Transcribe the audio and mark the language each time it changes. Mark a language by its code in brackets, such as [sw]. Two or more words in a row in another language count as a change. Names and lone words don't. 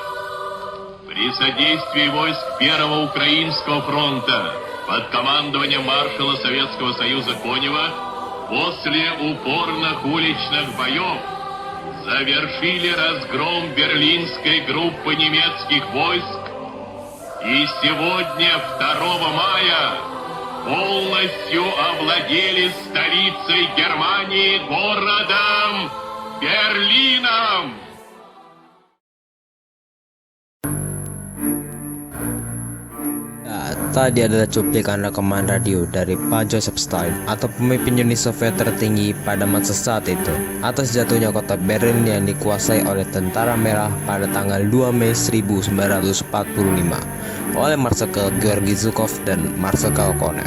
[ru] при содействии войск Первого Украинского фронта под командованием маршала Советского Союза Конева после упорных уличных боев завершили разгром берлинской группы немецких войск и сегодня, 2 мая, полностью овладели столицей Германии, городом Берлином. [id] Tadi adalah cuplikan rekaman radio dari Pak Joseph Stalin atau pemimpin Uni Soviet tertinggi pada masa saat itu atas jatuhnya kota Berlin yang dikuasai oleh Tentara Merah pada tanggal 2 Mei 1945 oleh Marsikal Georgi Zhukov dan Marsikal Konev.